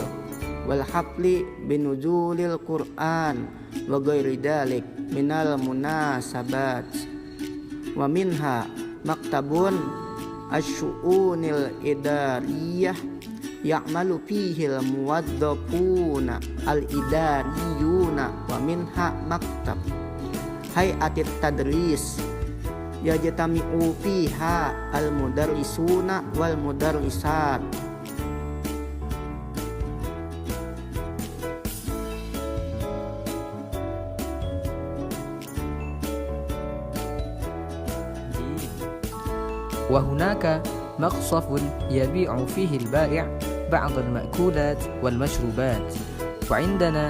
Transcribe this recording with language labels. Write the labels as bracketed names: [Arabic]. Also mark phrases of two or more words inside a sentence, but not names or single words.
[Arabic] والحفل بنزول القرآن وغير ذلك من المناسبات ومنها مكتب الشؤون الإدارية يعمل فيه الموظفون الإداريون ومنها مكتب هيئة التدريس يجتمع فيها المدرسون والمدرسات. وهناك مقصف يبيع فيه البائع بعض المأكولات والمشروبات وعندنا